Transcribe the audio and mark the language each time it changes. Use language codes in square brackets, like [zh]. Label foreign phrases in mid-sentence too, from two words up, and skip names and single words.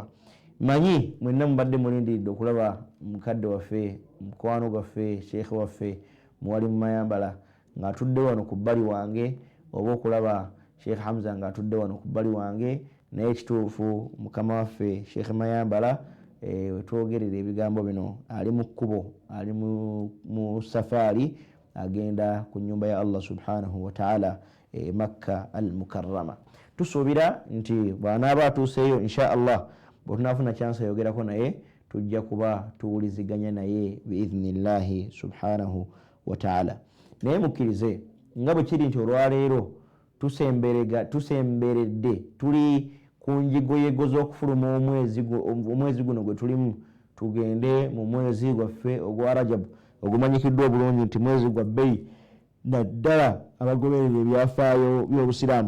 [lg] Manyi mwenna mubadde mulindiridde okulaba mukadde waffe mukwano gwaffe sheekhe waffe Muwalimu Mayambala ng'atudde wano ku bbali wange, oba okulaba Sheikh Hamza ng'atudde wano ku bbali wange, naye kituufu mukama waffe Sheikh Mayambala wetwogerera ebigambo bino ali mu kkubo, ali mu safaari agenda ku nnyumba ya Allah [ar] سبحانه وتعالى [lg] Makka al-Mukarrama. Tusuubira nti bw'anaaba atuuseeyo [ar] إن شاء الله [lg] bwe tunaafuna chance ayogerako naye tujja kuba tuwuliziganya naye [ar] بإذن الله سبحانه وتعالى. [lg] Naye mukkirize nga bwe kiri nti olwaleero tusemberedde tuli ku njigoyego z'okufuluma omwezi guno gwe tulimu, tugende mu mwezi gwaffe ogwa Rajab ogumanyikiddwa obulungi nti mwezi gwa bbeyi naddala abagoberera ebyafaayo by'obusiraamu.